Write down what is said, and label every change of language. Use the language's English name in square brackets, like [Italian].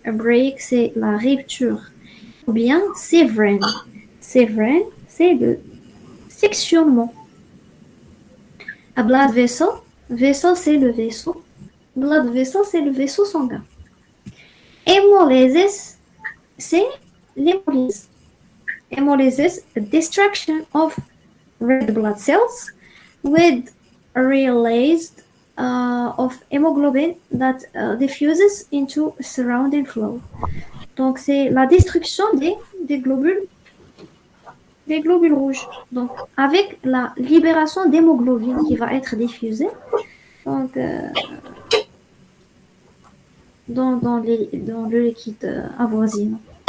[French] A break, c'est la rupture. Ou bien severing. Severing, c'est le sectionnement. A blood vessel. Vessel, c'est le vaisseau. Blood vessel, c'est le vaisseau sanguin. Hémolysis, c'est l'hémolyse. [English] Hemolysis, a destruction of red blood cells with a released of hemoglobin that diffuses into surrounding flow. [French] Donc, c'est la destruction des globules rouges. Donc, avec la libération d'hémoglobine qui va être diffusée donc, dans le liquide avoisinant.